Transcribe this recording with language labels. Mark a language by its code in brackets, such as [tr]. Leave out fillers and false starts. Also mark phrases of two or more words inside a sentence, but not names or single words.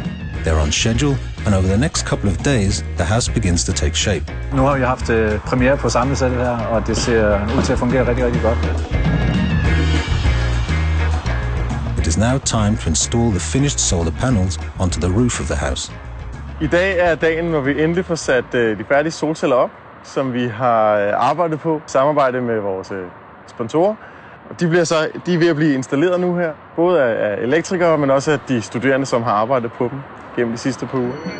[en] They're on schedule, and over the next couple of days, the house begins to take shape. [da] Nu har vi haft premiere på samlesættet her, og det ser ud til at fungere rigtig, rigtig godt. [en] It is now time to install the finished solar panels onto the roof of the house. [da] I dag er dagen, hvor vi endelig får sat de færdige solceller op, som vi har arbejdet på i samarbejde med vores sponsorer. De er ved at blive installeret nu her, både af elektrikere, men også af de studerende, som har arbejdet på dem gennem de sidste par uger.